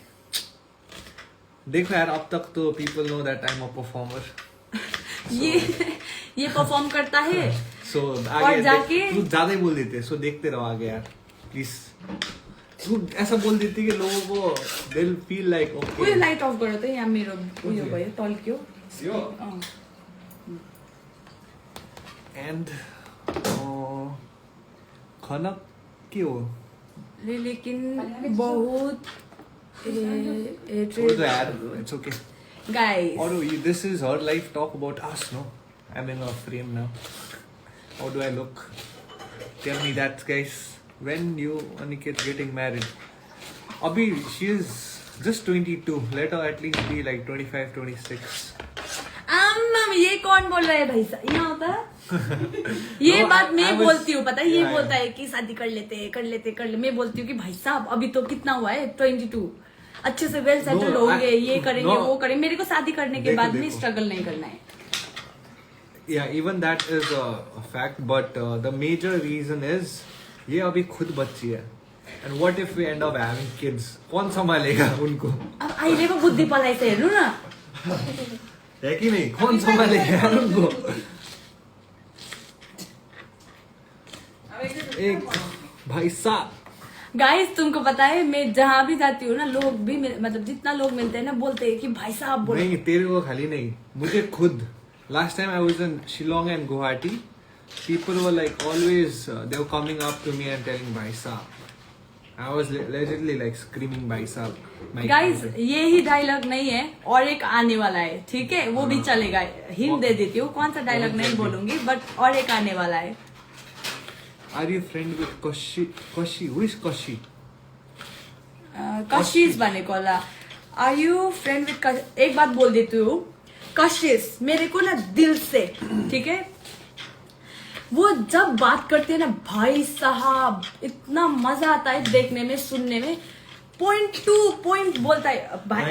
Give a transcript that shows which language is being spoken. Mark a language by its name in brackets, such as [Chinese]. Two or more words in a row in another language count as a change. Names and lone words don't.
[Hindi] देखो यार, अब तक तो [English] people know that I am a performer. [Hindi] ये परफॉर्म करता है। सो और जाके तू ज्यादा ही बोल देते, सो देखते रहो आगे यार प्लीज। तू ऐसा बोल देती कि लोगों को [English] they will feel like okay. [Nepali] उयो लाइट अफ गर त, यहाँ मेरो उयो भयो तल्क्यो। एन्ड खाना के हो? [Hindi] लेकिन बहुत छोड़ दो यार, [English] it's okay [Hindi] गाइस। [English] और this is her life, talk about us no. I am in a frame now. How do I look? Tell me that guys. When you Aniket getting married? Abhi she is just 22. Let her at least be like 25, 26. [Hindi] ये कौन बोल रहा है भाई साहब? यहाँ होता ये [English] No, [Hindi] बात मैं [English] I was- [Hindi] बोलती हूँ, पता है? ये [English] Yeah, [Hindi] बोलता है कि शादी कर लेते। मैं बोलती हूँ कि भाई साहब अभी तो कितना हुआ है, 22, अच्छे से [English] well settled No, [Hindi] होंगे, ये करेंगे [English] no. [Hindi] वो करेंगे। मेरे को शादी करने के देखो, बाद में देखो. स्ट्रगल नहीं करना है। [English] Yeah, even that is a fact, but the major reason is [Hindi] ये अभी खुद बच्ची है, [English] and what if we end up having kids? [Hindi] कौन संभालेगा उनको? [Nepali] अब अहिलेको बुद्धि पलाइ चाहिँ हेर्नु न, [Hindi] है कि नहीं? कौन संभालेगा यार उनको? एक भाई साहब गाइस तुमको पता है मैं जहाँ भी जाती हूँ ना, लोग भी मतलब जितना लोग मिलते हैं ना बोलते हैं कि भाई साहब बोलो। नहीं तेरे को खाली नहीं, मुझे खुद [English] last time I was in Shillong and Guwahati, people were like always they were coming up to me and telling [Hindi] भाई साहब, [English] I was legitly like screaming [Hindi] भाई साहब। गाइस ये ही डायलॉग नहीं है, और एक आने वाला है, ठीक है, वो भी चलेगा। हिंट दे देती हूँ कौन सा डायलॉग नहीं बोलूंगी, बट और एक आने वाला है। [English] Are you friend with Koshi? Koshi, who is Koshi? [Hindi] कशिश बने कोला। [English] are you friend with, [Hindi] एक बात बोल देती हूँ, कशिश मेरे को ना दिल से, ठीक है, वो जब बात करते हैं ना भाई साहब इतना मजा आता है देखने में सुनने में, [English] point to point [Hindi] बोलता है भाई।